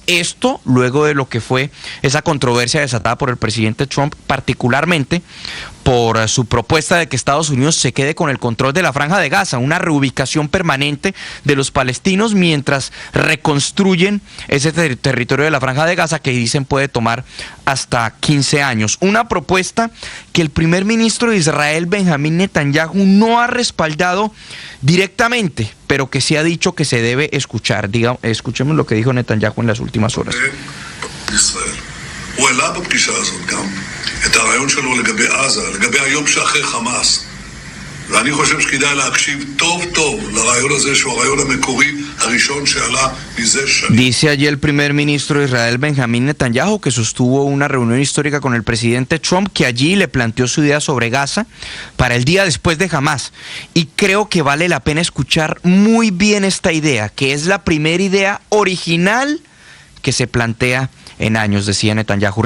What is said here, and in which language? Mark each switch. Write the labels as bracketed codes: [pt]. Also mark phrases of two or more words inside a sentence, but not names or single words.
[es] Esto luego de lo que fue esa controversia desatada por el presidente Trump, particularmente por su propuesta de que Estados Unidos se quede con el control de la Franja de Gaza, una reubicación permanente de los palestinos mientras reconstruyen ese territorio de la Franja de Gaza que dicen puede tomar hasta 15 años. Una propuesta que el primer ministro de Israel, Benjamín Netanyahu, no ha respaldado directamente, pero que sí ha dicho que se debe escuchar. Escuchemos lo que dijo Netanyahu en las últimas horas. [he] הוא העלה בפגישה הזאת גם את הרעיון שלו לגבי עזה, לגבי היום שאחרי חמאס. ואני חושב שכדאי להקשיב טוב טוב לרעיון הזה שהוא הרעיון המקורי הראשון שעלה מזה שנים. [es] Dice allí el primer ministro de Israel, Benjamín Netanyahu, que sostuvo una reunión histórica con el presidente Trump, que allí le planteó su idea sobre Gaza para el día después de Hamas. Y creo que vale la pena escuchar muy bien esta idea, que es la primera idea original que se plantea en años, decía Netanyahu.